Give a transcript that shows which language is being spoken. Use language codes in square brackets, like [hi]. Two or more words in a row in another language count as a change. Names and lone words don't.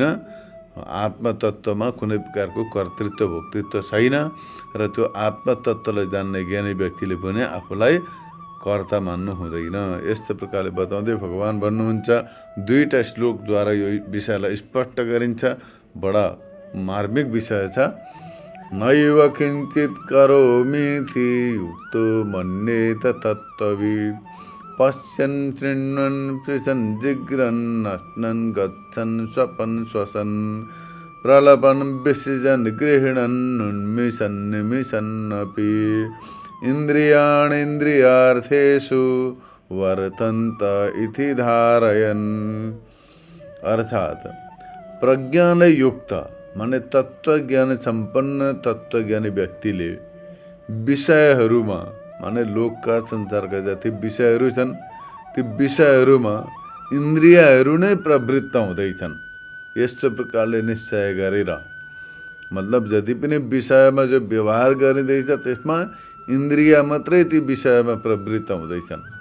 [ne] आत्मतत्त्वमा कुनै प्रकारको कर्तृत्व भोक्तृत्व छैन र त्यो आत्मतत्त्वलाई जान्ने ज्ञानी व्यक्तिले पनि आफूलाई कर्ता मान्नु हुँदैन। यस्तो प्रकारले बताउँदै भगवान भन्नुहुन्छ, 2टा श्लोकद्वारा यो विषयलाई स्पष्ट गरिन्छ। बडा मार्मिक विषय छ। [sa] नैव किञ्चित् करोमीति युक्तो मन्येत तत्त्वविद् पश्यन् शृण्वन् स्पृशन् जिघ्रन् नश्नन् गच्छन् स्वपन् श्वसन् प्रलपन् विसृजन् गृह्णन् उन्मिषन् निमिषन्नपि इन्द्रियाणीन्द्रियार्थेषु वर्तन्त इति धारयन्। [ne] अर्थात प्रज्ञाले युक्त माने तत्त्वज्ञान सम्पन्न तत्त्वज्ञानी व्यक्तिले विषयहरूमा माने लोकका संसारका जति विषयहरू छन् ती विषयहरूमा इन्द्रियहरू नै प्रवृत्त हुँदैछन्। यस्तो प्रकारले निश्चय गरेर मतलब जति पनि विषयमा जो व्यवहार गरिँदैछ त्यसमा इन्द्रिय मात्रै ती विषयमा प्रवृत्त हुँदैछन्।